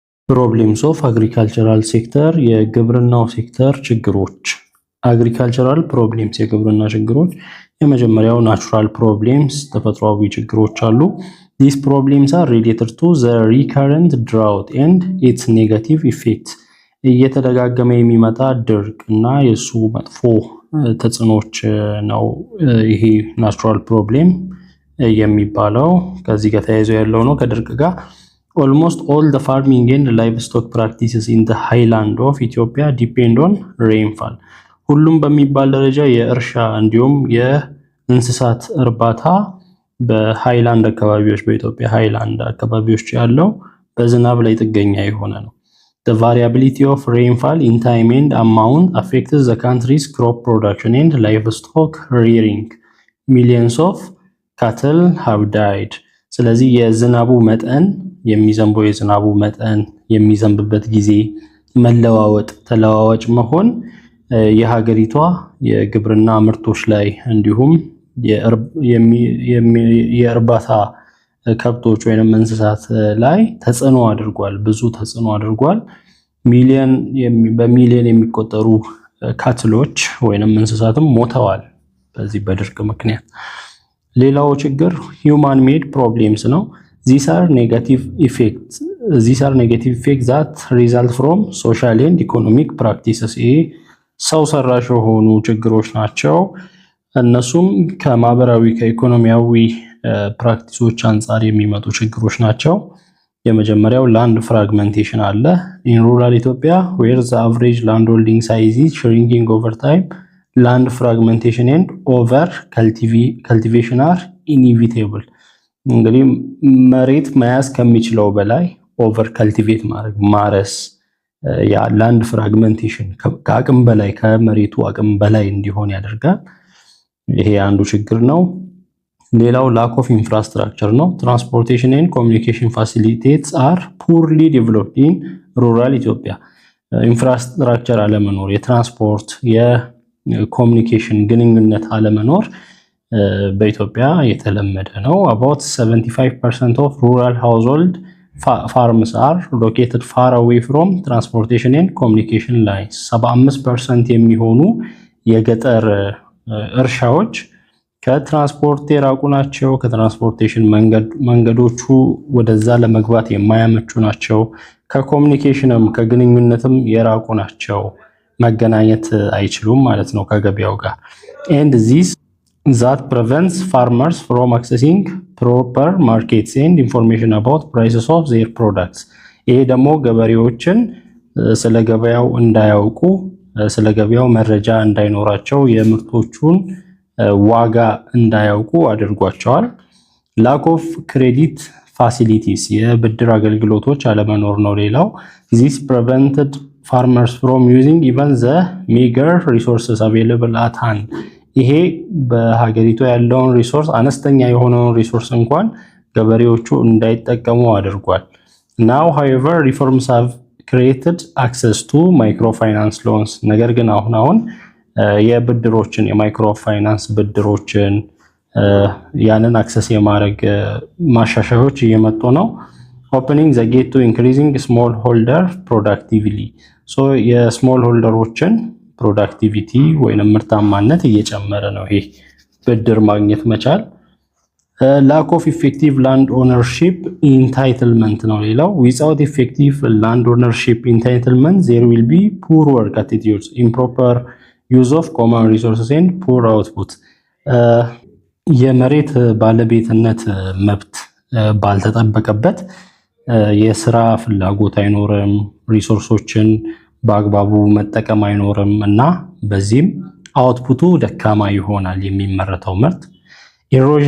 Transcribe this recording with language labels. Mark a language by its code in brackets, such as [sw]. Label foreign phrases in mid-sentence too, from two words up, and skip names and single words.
[en] problems of agricultural sector [am] የግብርናው ሴክተር ችግሮች። [en] agricultural problems [am] የግብርና ችግሮች የመጀመሪያው [en] natural problems [am] ተፈጥሯዊ ችግሮች አሉ። [en] These problems are related to the recurrent drought and its negative effects. [am] እየተደጋገመ የሚመጣ ድርቅ እና የሱ መጥፎ ተጽዕኖች ነው ይሄ [en] natural problem [am] የሚባለው። ከዚህ ጋር ተያይዞ ያለው ነው ከድርቅ ጋር። [en] Almost all the farming and livestock practices in the highland of Ethiopia depend on rainfall. [am] ሁሉም በሚባል ደረጃ የእርሻ እንዲሁም የእንስሳት እርባታ በሃይላንድ አካባቢዎች በኢትዮጵያ ሃይላንድ አካባቢዎች ያለው በዝናብ ላይ ጥገኛ የሆነ ነው። [en] The variability of rainfall in time and amount affects the country's crop production and livestock rearing. Millions of cattle have died. [am] ስለዚህ የዝናቡ መጠን የሚዘንበው የዝናቡ መጠን የሚዘንብበት ጊዜ መለዋወጥ ተለዋዋጭ መሆን የሀገሪቷ የግብርና ምርቶች ላይ እንዲሁም የእርባታ ከብቶች ወይንም እንስሳት ላይ ተጽዕኖ አድርጓል፣ ብዙ ተጽዕኖ አድርጓል። በሚሊዮን የሚቆጠሩ ካትሎች ወይንም እንስሳትም ሞተዋል በዚህ በድርቅ ምክንያት። ሌላው ችግር [en] human made problems [am] ነው። [en] These are negative effects that result from social and economic practices. [am] ሰው ሰራሽ የሆኑ ችግሮች ናቸው። እነሱም ከማህበራዊ ከኢኮኖሚያዊ ፕራክቲሶች አንፃር የሚመጡ ችግሮች ናቸው። የመጀመሪያው [en] land fragmentation አለ። in rural Ethiopia where the average land holding size is shrinking over time, land fragmentation and over cultivation are inevitable. [am] እንግዲህ መሬት መያዝ ከሚችለው በላይ [en] over cultivate [am] ማድረግ ማረስ ያ [en] land fragmentation [am] ከአቅም በላይ ከመሬቱ አቅም በላይ እንዲሆን ያደርጋል። ይሄ አንዱ ችግር ነው። ሌላው [en] lack of infrastructure [am] ነው። [en] transportation and communication facilities are poorly developed in rural Ethiopia። [am] ኢንፍራስትራክቸር አለመኖር፣ የትራንስፖርት የኮሚኒኬሽን ግንኙነት አለመኖር በኢትዮጵያ የተለመደ ነው። [en] about 75% of rural household farms are located far away from transportation and communication lines. [am] 75% የሚሆኑ የገጠር እርሻዎች ከትራንስፖርት የራቁ ናቸው። ከትራንስፖርቴሽን መንገዶቹ ወደዛ ለመግባት የማያመቹ ናቸው። ከኮሚኒኬሽንም ከግንኙነትም የራቁ ናቸው። መገናኘት አይችሉም ማለት ነው ከገበያው ጋር። [en] and this that prevents farmers from accessing proper markets and information about prices of their products. [am] ይሄ ደግሞ ገበሬዎችን ስለ ገበያው እንዳያውቁ ስለ ገበያው መረጃ እንዳይኖራቸው የምርቶቹን ዋጋ እንዳያውቁ አድርጓቸዋል። [en] lack of credit facilities [am] የብድር አገልግሎቶች አለመኖር ነው ሌላው። [en] this prevented farmers from using even the meager resources available at hand. [am] ይሄ በሀገሪቱ ያለውን ሪሶርስ አነስተኛ የሆነውን ሪሶርስ እንኳን ገበሬዎቹ እንዳይጠቀሙ አድርጓል። [en] now however reforms have created access to microfinance loans. [am] ነገር ግን አሁን የብድሮችን የማይክሮፋይናንስ ብድሮችን ያንን አክሰስ የማድረግ ማሻሻያዎች እየመጡ ነው። [en] opening the gate to increasing small holder productivity. so [am] የስሞል ሆልደሮችን ፕሮዳክቲቪቲ ወይንም ምርታማነት እየጨመረ ነው ይሄ ብድር ማግኘት መቻል። [en] lack of effective land ownership entitlement [am] ነው ሌላው። [en] without effective land ownership entitlement there will be poor work attitudes, improper use of common resources and poor output. [am] የመሬት ባለቤትነት መብት ባልተጠበቀበት የስራ ፍላጎት አይኖርም፣ ሪሶርሶችን በአግባቡ መጠቀም አይኖርም እና በዚህም አውትፑቱ ደካማ ይሆናል የሚመረተው ምርት። ኢሮዥን